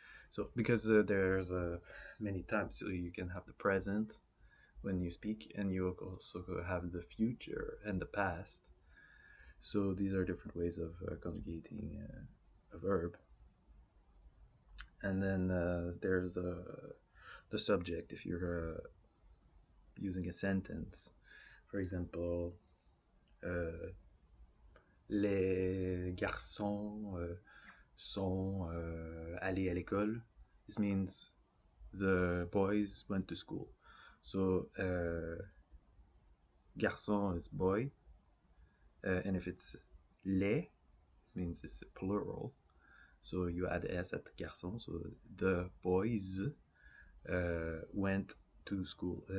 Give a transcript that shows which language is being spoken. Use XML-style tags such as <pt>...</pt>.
<en>So because there's many times, so you can have the present when you speak, and you also have the future and the past. So these are different ways of conjugating a verb. And then there's the subject. If you're using a sentence, for example,</en> <fr>les garçons sont allés à l'école.</fr> <en>This means the boys went to school. So garçon is boy, and if it's les, this means it's plural. So you add s at garçon. So the boys went to school.</en>